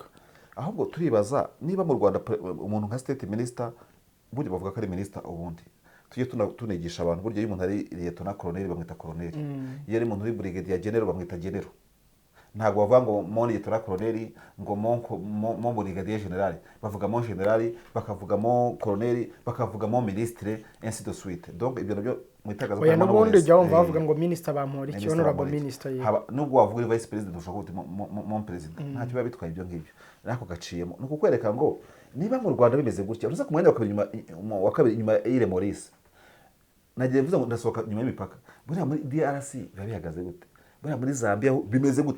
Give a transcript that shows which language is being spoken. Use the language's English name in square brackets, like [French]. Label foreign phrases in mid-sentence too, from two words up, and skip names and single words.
[Kinyarwanda] Ahubwo turibaza niba mu Rwanda umuntu nka [English] state minister, [Kinyarwanda] burya bavuga ko ari minister, ubundi tujye tunigisha abantu burya iyo umuntu ari [English] lieutenant colonel [Kinyarwanda] bamwita colonel, iyo ari umuntu uri [English] brigadier general [Kinyarwanda] bamwita general. Ntabwo bavuga ngo [French] mon lieutenant colonel [Kinyarwanda] ngo [French] mon brigadier general, [Kinyarwanda] bavuga [French] mon general, [Kinyarwanda] bakavuga [French] mon colonel, [Kinyarwanda] bakavuga [French] mon ministre, ainsi de suite. [Kinyarwanda] Donc ibyo nabyo mwitagaza kwa n'ubundi jya wumva bavuga ngo minister Bamporiki, [English] honorable minister [Kinyarwanda] ye. Nubwo wavuga [English] vice president [Kinyarwanda] ushaka kuti [French] mon president, [Kinyarwanda] ntacyo biba bitwaye ibyo ngibyo. Nako gaciyemo no kukwereka ngo niba mu Rwanda bimeze gutya, uruza ku mwanya wa kabiri nyuma y'ire Maurice, nagiye mvuze ngo ndasohoka nyuma y'imipaka, buriya muri DRC biba bihagaze gute, buriya muri Zambia bimeze gute?